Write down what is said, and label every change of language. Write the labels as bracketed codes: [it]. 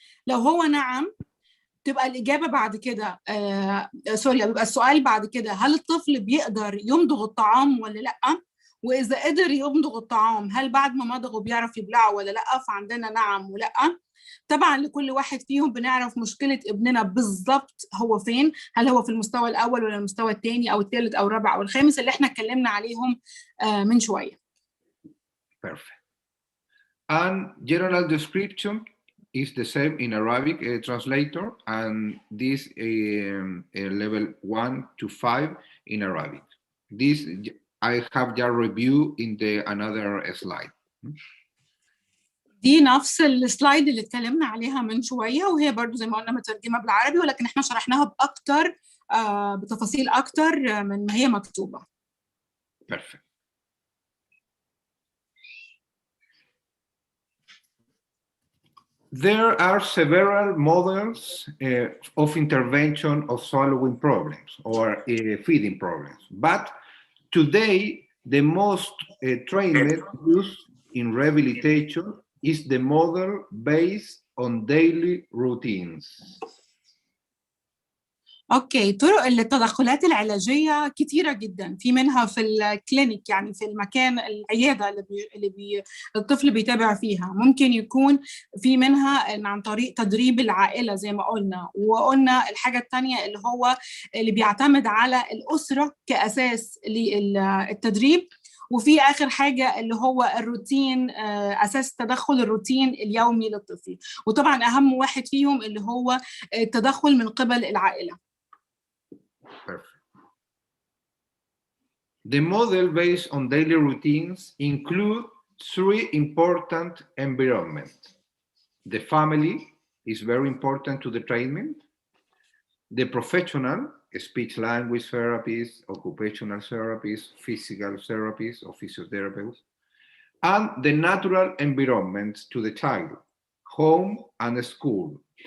[ar] لو هو نعم تبقى الاجابه بعد كده سوري، بيبقى السؤال بعد كده هل الطفل بيقدر يمضغ الطعام ولا لا، واذا قدر يمضغ الطعام هل بعد ما مضغه بيعرف يبلعه ولا لا، فعندنا نعم ولا. طبعا لكل واحد فيهم بنعرف مشكله ابننا بالظبط هو فين، هل هو في المستوى الاول ولا المستوى الثاني او الثالث او الرابع او الخامس اللي احنا اتكلمنا عليهم من شويه. [en] Perfect. And general description is the same in Arabic translator, and this level 1 to 5 in Arabic. This I have just review in the another slide. [ar] دي نفس السلايد اللي اتكلمنا عليها من شويه، وهي برضو زي ما قلنا مترجمه بالعربي، ولكن احنا شرحناها باكتر بتفاصيل اكتر من ما هي مكتوبه. [en] Perfect. There are several models of intervention of swallowing problems or feeding problems, but today the most trained use in rehabilitation is the model based on daily routines. [ar] اوكي، طرق التدخلات العلاجيه كتيره جدا، في منها في الكلينيك يعني في المكان العياده اللي الطفل بيتابع فيها، ممكن يكون في منها عن طريق تدريب العائله زي ما قلنا، وقلنا الحاجه الثانيه اللي هو اللي بيعتمد على الاسره كاساس للتدريب، وفي اخر حاجه اللي هو الروتين، اساس تدخل الروتين اليومي للطفل، وطبعا اهم واحد فيهم اللي هو التدخل من قبل العائله. [en] Perfect. The model based on daily routines include three important environments. The family is very important to the treatment. The professional, speech language therapists, occupational therapists, physical therapists or physiotherapists, and the natural environment to the child, home and school.